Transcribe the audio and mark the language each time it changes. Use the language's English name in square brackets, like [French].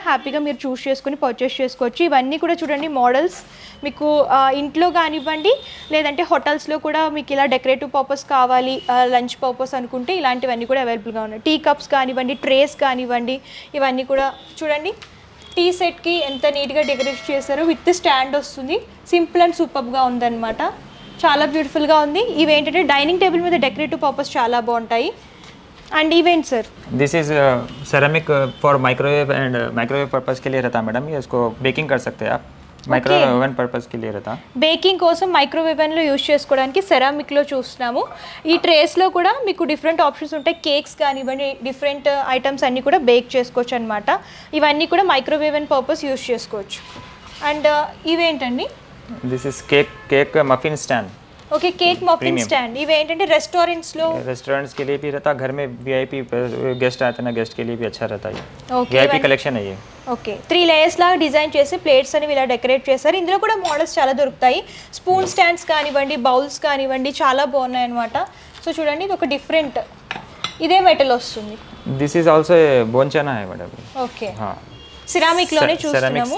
[Telugu] హ్యాపీగా మీరు చూస్ చేసుకుని పర్చేస్ చేసుకోవచ్చు. ఇవన్నీ కూడా చూడండి మోడల్స్ మీకు ఇంట్లో కానివ్వండి లేదంటే హోటల్స్లో కూడా మీకు ఇలా డెకరేటివ్ పర్పస్ కావాలి లంచ్ పర్పస్ అనుకుంటే ఇలాంటివన్నీ కూడా అవైలబుల్గా ఉన్నాయి. టీ కప్స్ కానివ్వండి ట్రేస్ కానివ్వండి ఇవన్నీ కూడా చూడండి. టీ సెట్కి ఎంత నీట్గా డెకరేట్ చేశారో విత్ స్టాండ్ వస్తుంది. సింపుల్ అండ్ సూపర్గా ఉందన్నమాట, చాలా బ్యూటిఫుల్గా ఉంది. ఇవి ఏంటంటే డైనింగ్ టేబుల్ మీద డెకరేటివ్ పర్పస్ చాలా బాగుంటాయి. And event sir [English] this is ceramic for microwave and microwave purpose [Hindi] के लिए रहता है मैडम. ये इसको बेकिंग कर सकते हैं आप. [Telugu] మైక్రోవేవ్ ఓవెన్ పర్పస్ కి లేరతా బేకింగ్ కోసం మైక్రోవేవ్ ఓవెన్ లో యూస్ చేసుకోవడానికి సెరామిక్ లో చూస్తున్నాము. ఈ ట్రేస్ లో కూడా మీకు డిఫరెంట్ ఆప్షన్స్ ఉంటాయి. కేక్స్ కానివ్వండి డిఫరెంట్ ఐటమ్స్ అన్ని కూడా బేక్ చేసుకోవచ్చు అన్నమాట. ఇవన్నీ కూడా మైక్రోవేవ్ ఓవెన్ పర్పస్ యూస్ చేసుకోవచ్చు. [English] And ఇవేంటండి this is cake muffin stand. Okay cake muffin stand. [Telugu] इवे ఏంటంటే [Hindi] रेस्टोरेंट्स के लिए भी रहता, घर में वीआईपी गेस्ट आते हैं ना गेस्ट के लिए भी अच्छा रहता है. वीआईपी कलेक्शन है ये. [Telugu] ఓకే 3 లేయర్స్ లా డిజైన్ చేసి ప్లేట్స్ అని ఇలా డెకరేట్ చేశారు. ఇందులో కూడా మోడల్స్ చాలా దొరుకుతాయి. స్పూన్ స్టాండ్స్ కానివ్వండి బౌల్స్ కానివ్వండి చాలా బాగున్నాయి అన్నమాట. సో చూడండి ఇది ఒక డిఫరెంట్ ఇదే మెటల్ వస్తుంది. [English] this is also బోన్చెనా [Hindi] है मैडम. [Telugu] ఓకే సిరామిక్ లోనే చూస్తున్నాము.